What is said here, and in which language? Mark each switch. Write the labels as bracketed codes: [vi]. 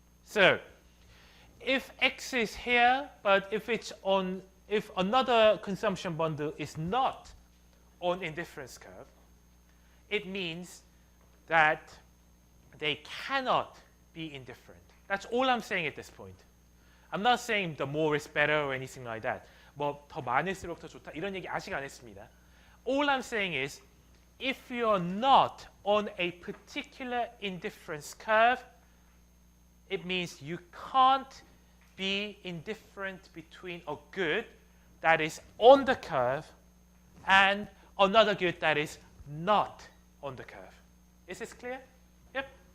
[en] So if X is here, but if another consumption bundle is not on indifference curve, it means that they cannot be indifferent. That's all I'm saying at this point. I'm not saying the more is better or anything like that. [ko] 뭐 더 많을수록 더 좋다 이런 얘기 아직 안 했습니다. [en] All I'm saying is if you're not on a particular indifference curve, it means you can't be indifferent between a good that is on the curve and another good that is not on the curve. Is this clear? Yep.